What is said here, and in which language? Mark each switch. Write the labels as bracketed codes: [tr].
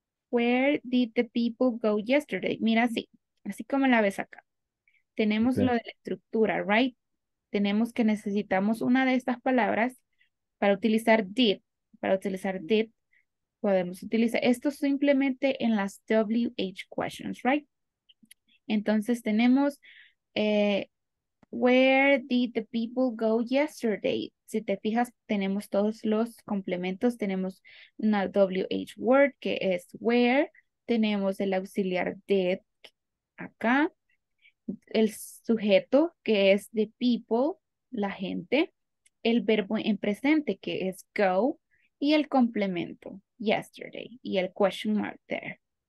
[en] Where did the people go yesterday? [es] Mira así como la ves acá. Tenemos [en] Okay. [es] lo de la estructura, right? Tenemos que necesitamos una de estas palabras para utilizar did. Para utilizar did, podemos utilizar esto simplemente en las WH questions, right? Entonces tenemos [en] where did the people go yesterday? [es] Si te fijas, tenemos todos los complementos. Tenemos una WH word que es where. Tenemos el auxiliar did acá. El sujeto que es the people, la gente. El verbo en presente que es go. Y el complemento, yesterday. Y el question mark there.